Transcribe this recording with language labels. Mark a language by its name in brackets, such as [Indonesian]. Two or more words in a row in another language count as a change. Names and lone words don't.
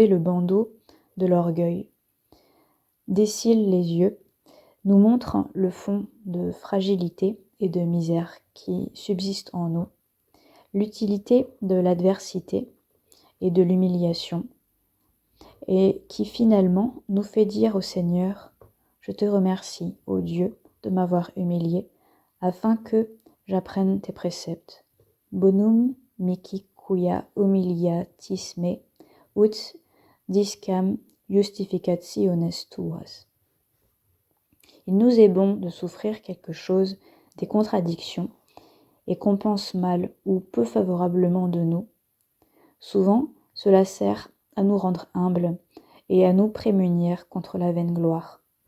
[French] le bandeau de l'orgueil, dessille les yeux, nous montre le fond de fragilité et de misère qui subsiste en nous, l'utilité de l'adversité et de l'humiliation, et qui finalement nous fait dire au Seigneur « Je te remercie, ô Dieu, de m'avoir humilié, afin que j'apprenne tes préceptes. [Latin] Bonum mihi quia humiliatis me, ut discam justificationes tuas. [French] » Il nous est bon de souffrir quelque chose, des contradictions, et qu'on pense mal ou peu favorablement de nous. Souvent, cela sert à nous rendre humbles et à nous prémunir contre la vaine gloire.